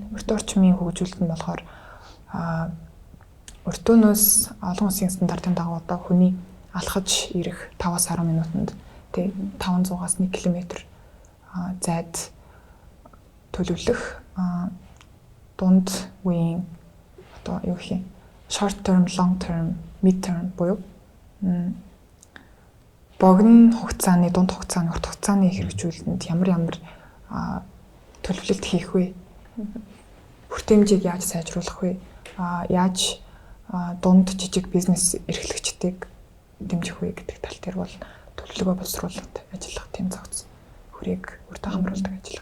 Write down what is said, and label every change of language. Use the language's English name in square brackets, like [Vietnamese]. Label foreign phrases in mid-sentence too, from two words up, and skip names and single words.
[Mongolian] Өртөө орчмын хөгжүүлэлт нь болохоор өртөөнөөс олон улсын стандартын дагуу одоо хүний алхаж ирэх 5-10 минутанд тэг 500-аас 1 км зайд төлөвлөх дунд үеийн одоо юу гэх юм [English] short term, long term, mid term [Mongolian] буюу богино хугацааны, дунд хугацааны, урт хугацааны хэрэгжүүлэлтэнд ямар төлөвлөлт хийх вэ? Хүртээмжийг яаж сайжруулах вэ? Яаж дунд жижиг бизнес эрхлэгчдийг дэмжих вэ гэдэг тал дээр бол төлөвлөгөө боловсруулалт ажиллах тийм зохиц хүрээг өртөө хамруулдаг ажиллагаа.